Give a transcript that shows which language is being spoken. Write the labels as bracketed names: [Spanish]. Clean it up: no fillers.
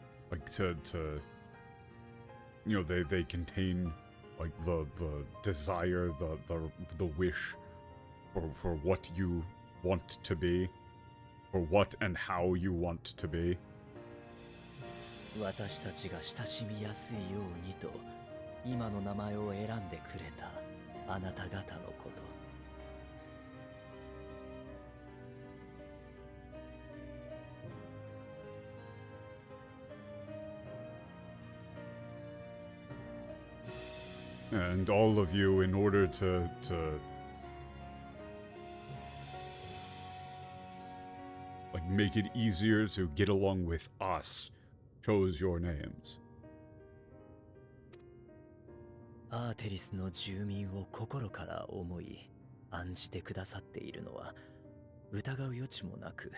[English] Like to you know, they contain like the desire, the wish for what you want to be, or what and how you want to be. [Japanese] 私たちが親しみやすいようにと今の名前を選んでくれたあなた方のこと。 [English] And all of you, in order to like make it easier to get along with us, chose your names. [Japanese] アーテリスの住民を心から思い案じてくださっているのは疑う余地もなく